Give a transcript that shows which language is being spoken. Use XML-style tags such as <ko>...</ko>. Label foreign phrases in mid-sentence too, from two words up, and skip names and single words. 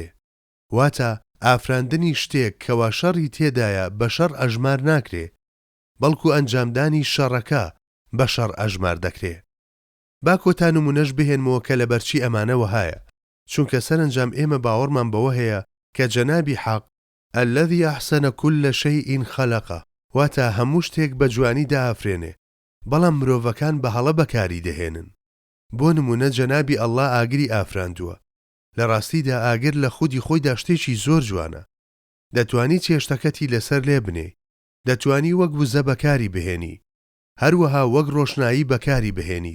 <ckb>واتە ئافراندنی شتێک کەوا شەڕی تێدایە بە شەڕ ئەژمار ناکرێ، بەڵکو ئەنجامدانی شەڕەکە بە شەڕ ئەژمار دەکرێ. با کۆتا نمونەش بهێنمەوە کە لە بەرچی ئەمانەوە هایە، چونکە سەرنجام ئێمە باوەڕمان بەوە هەیە کە جەنابی حەق</ckb> <ar>الذي أحسن كل شيء خلقه،</ar> <ckb>واتە هەموو شتێک بە جوانی دائافرێنێ، بەڵام مرۆڤەکان بە هەڵە بەکاری دەهێنن. بۆ نمونە جەنابی ئەڵڵا ئاگری ئافراندووە. لە ڕاستیدا ئاگر لە خودی خۆیدا شتێکی زۆر جوانە. دەتوانی چێشتەکەتی لەسەر لێ بنێ، دەتوانی وەک وزە بەکاری بهێنی، هەروەها وەک ڕۆشنایی بەکاری بهێنیت.</ckb>